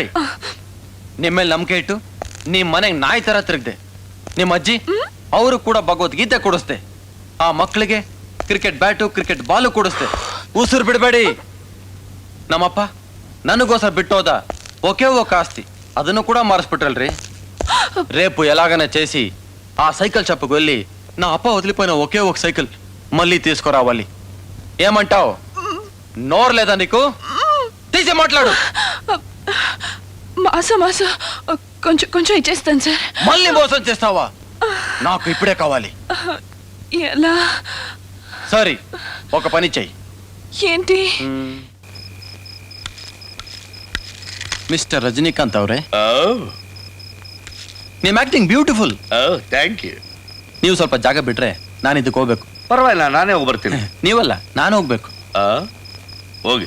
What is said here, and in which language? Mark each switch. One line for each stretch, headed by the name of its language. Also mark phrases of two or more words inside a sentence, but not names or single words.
Kannada: ನಿಮ್ಮೇಲೆ ನಂಬಿಕೆ ಇಟ್ಟು ನಿಮ್ ಮನೆಗೆ ನಾಯಿ ತರ ತಿರುಗ್ದೆ. ನಿಮ್ಮ ಅಜ್ಜಿ ಅವರು ಕೂಡ ಭಗವದ್ಗೀತೆ ಕೊಡಿಸ್ದೆ. ಆ ಮಕ್ಕಳಿಗೆ
English: cricket bat, cricket ball
Kannada: ಕೊಡಿಸ್ದೆ. ಉಸಿರು ಬಿಡಬೇಡಿ. ನಮ್ಮಪ್ಪ ನನಗೋಸ್ಕರ ಬಿಟ್ಟೋದ ಒಕೆ ಆಸ್ತಿ, ಅದನ್ನು ಕೂಡ ಮಾರಿಸ್ಬಿಟ್ರಲ್ರಿ.
Telugu: రేపు ఎలాగైనా చేసి ఆ
English: cycle shopki
Telugu: వెళ్ళి నా అప్ప వదిలిపోయిన ఒకే ఒక సైకిల్ మళ్ళీ తీసుకురావాలి. ఏమంటావు? నోరు లేదా నీకు? తీసి మాట్లాడు. మాసం కొంచెం ఇచ్చేస్తాను సార్. మళ్ళీ మోసం చేస్తావా? నాకు ఇప్పుడే కావాలి. ఎలా? సరే, ఒక పని చెయ్యి. ఏంటి?
Kannada: ಮಿಸ್ಟರ್ ರಜನಿಕಾಂತ್ ಅವರೇ, ನಿಮ್ಮ
English: acting beautiful. thank you.
Kannada: ನೀವು ಸ್ವಲ್ಪ ಜಾಗ ಬಿಟ್ರೆ ನಾನು ಇದಕ್ಕೆ ಹೋಗ್ಬೇಕು. ಪರವಾಗಿಲ್ಲ, ನಾನೇ ಹೋಗ್ಬರ್ತೀನಿ. ನೀವಲ್ಲ, ನಾನು ಹೋಗ್ಬೇಕು. ಹೋಗಿ.